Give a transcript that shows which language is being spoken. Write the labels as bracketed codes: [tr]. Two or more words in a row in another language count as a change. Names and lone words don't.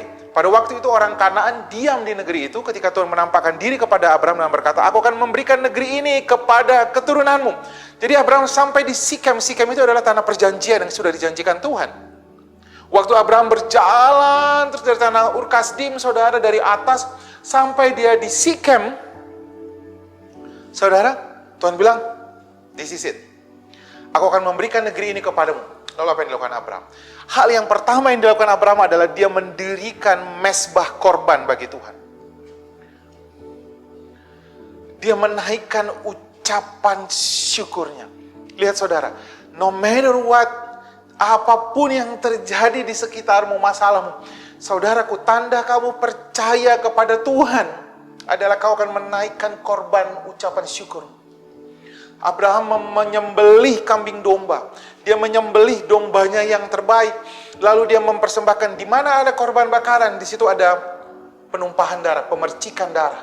[id] Pada waktu itu orang Kanaan diam di negeri itu ketika Tuhan menampakkan diri kepada Abraham dan berkata, aku akan memberikan negeri ini kepada keturunanmu. Jadi Abraham sampai di Sikem. Sikem itu adalah tanah perjanjian yang sudah dijanjikan Tuhan. Waktu Abraham berjalan terus dari tanah Ur Kasdim, saudara, dari atas sampai dia di Sikem, saudara, Tuhan bilang, [en] this is it. [id] Aku akan memberikan negeri ini kepadamu. Lalu apa yang dilakukan Abraham? Hal yang pertama yang dilakukan Abraham adalah dia mendirikan mezbah korban bagi Tuhan. Dia menaikkan ucapan syukurnya. Lihat saudara, [en] no matter what, [id] apapun yang terjadi di sekitarmu, masalahmu, saudaraku, tanda kamu percaya kepada Tuhan adalah kau akan menaikkan korban ucapan syukur. Abraham menyembelih kambing domba. Dia menyembelih dombanya yang terbaik. Lalu dia mempersembahkan, di mana ada korban bakaran, di situ ada penumpahan darah, pemercikan darah.